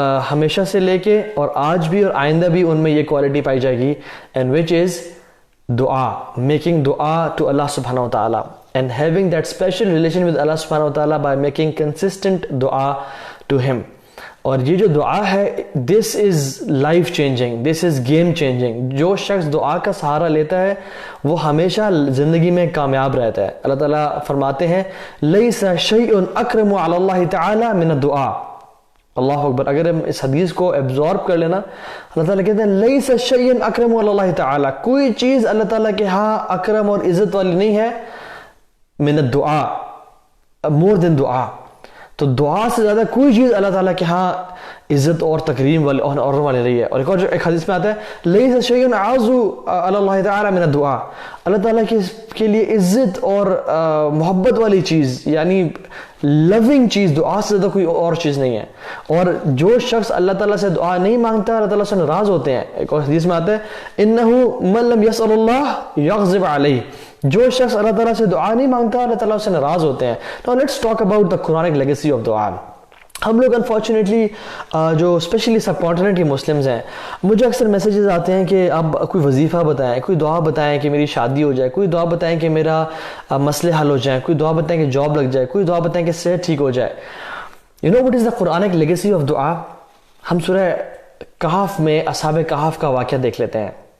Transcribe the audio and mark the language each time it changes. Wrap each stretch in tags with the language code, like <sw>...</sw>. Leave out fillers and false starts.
<ur>ہمیشہ سے لے کے اور آج بھی اور آئندہ بھی ان میں یہ کوالٹی پائی جائے گی,</ur> <en>and which is دعا, making دعا to Allah subhanahu wa ta'ala and having that special relation with Allah subhanahu wa ta'ala by making consistent دعا to him.</en> <ur>اور یہ جو دعا ہے</ur> <en>this is life changing, this is game changing.</en> <ur>جو شخص دعا کا سہارا لیتا ہے وہ ہمیشہ زندگی میں کامیاب رہتا ہے. اللہ تعالیٰ فرماتے ہیں</ur> <ar>لیس شیء اکرم علی اللہ تعالی من الدعاء.</ar> <ur>اللہ اکبر. اگر ہم اس حدیث کو ایبزارب کر لینا, اللہ تعالیٰ کہتے ہیں</ur> <ar>لیس شیء اکرم علی اللہ تعالی,</ar> <ur>کوئی چیز اللہ تعالیٰ کے ہاں اکرم اور عزت والی نہیں ہے</ur> <ar>من الدعاء,</ar> <en>More than دعا.</en> <ur>تو دعا سے زیادہ کوئی چیز اللہ تعالیٰ کے ہاں عزت اور تکریم والی اور والی رہی ہے. اور ایک حدیث میں آتا ہے</ur> <ar>لیس شیء اعز علی اللہ تعالی من الدعاء,</ar> <ur>اللہ تعالیٰ کے لیے عزت اور محبت والی چیز یعنی لونگ چیز دعا سے زیادہ کوئی اور چیز نہیں ہے. اور جو شخص اللہ تعالیٰ سے دعا نہیں مانگتا اللہ تعالیٰ سے ناراض ہوتے ہیں. ایک اور حدیث میں آتا ہے</ur> <ar>انہ من لم یسأل اللہ یغضب علیہ,</ar> <ur>جو شخص اللہ تعالیٰ سے دعا نہیں مانگتا اللہ تعالیٰ سے ناراض ہوتے ہیں.</ur> <en>Now let's talk about the Quranic legacy of dua.</en> <ur>ہم لوگ انفارچونیٹلی جو اسپیشلی سب کانٹیننٹ کے مسلمز ہیں, مجھے اکثر میسیجز آتے ہیں کہ آپ کوئی وظیفہ بتائیں, کوئی دعا بتائیں کہ میری شادی ہو جائے, کوئی دعا بتائیں کہ میرا مسئلے حل ہو جائیں, کوئی دعا بتائیں کہ جاب لگ جائے, کوئی دعا بتائیں کہ صحت ٹھیک ہو جائے.</ur> <en>You know what is the Quranic legacy of dua?</en> <ur>ہم سورہ کہف میں اصحاب کہف کا واقعہ دیکھ لیتے ہیں.</ur>